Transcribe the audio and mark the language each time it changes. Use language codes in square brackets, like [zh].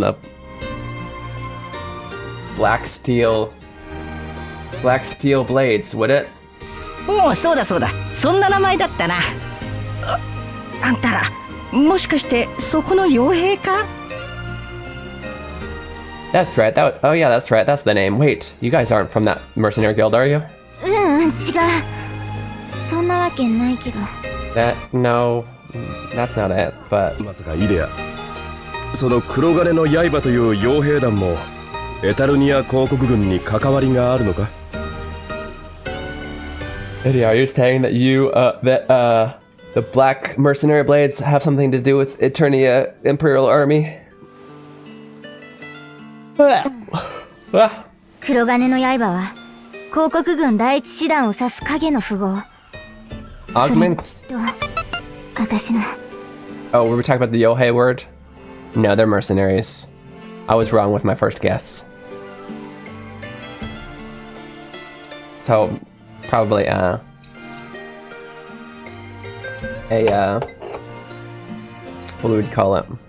[en] The black steel blades, would it? [ja] おお、そうだそんな名前だったな。あんたらもしかしてそこの傭兵か？ [en] That's right. Oh yeah, that's right. That's the name. Wait, you guys aren't from that mercenary guild, are you? [ja] 違うそんなわけないけど [en] No, that's not it. But [ja] まさかイデア、その黒金の刃という傭兵団もエタルニア公国軍に関わりがあるのか？ [en] Eddie, are you saying that the black mercenary blades have something to do with Eternia Imperial Army? [ja] 黒金の刃は広告軍第一師団を指す影の符号 [en] Augments? [ja] と私の [en] Oh, were we talking about the Yohei word? No, they're mercenaries. I was wrong with my first guess. So, probably, what would we call it?